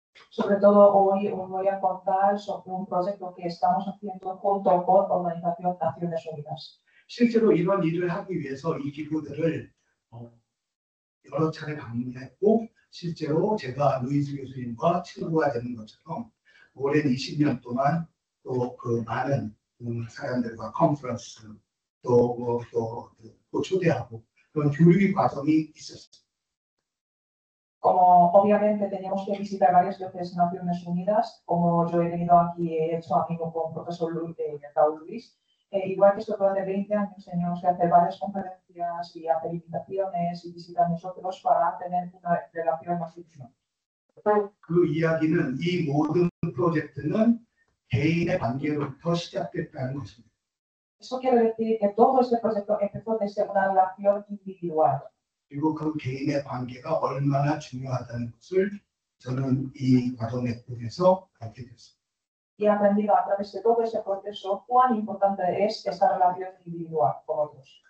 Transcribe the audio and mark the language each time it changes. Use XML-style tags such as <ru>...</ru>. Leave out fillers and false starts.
<es>Sobre todo hoy os voy a contar sobre un proyecto que estamos haciendo junto con la Organización Naciones Unidas.</es> <ko>실제로 이런 일을 하기 위해서 이 기구들을 여러 차례 방문했고 실제로 제가 루이스 교수님과 친구가 되는 것처럼 오랜 20년 동안 또 그 많은 사람들과 컨퍼런스 또 초대하고 그런 교육의 과정이 있었어요.</ko> <es>Como obviamente teníamos que visitar varias veces Naciones Unidas, como yo he venido aquí y he hecho amigo con el profesor Raúl Luis, igual que esto durante 20 años teníamos que hacer varias conferencias y hacer invitaciones y visitar nosotros para tener una relación más íntima.</es> <ko>그 이야기는 이 모든 프로젝트는 개인의 관계로부터 시작됐다는 것입니다.</ko> <es>Eso quiere decir que todo este proyecto empezó desde una relación individual.</es> <ko>그리고 그 개인의 관계가 얼마나 중요하다는 것을 저는 이 과정을 통해서 알게 됐습니다.</ko> <es>Y he aprendido a través de todo ese proceso cuán importante es esta relación individual con otros.</es>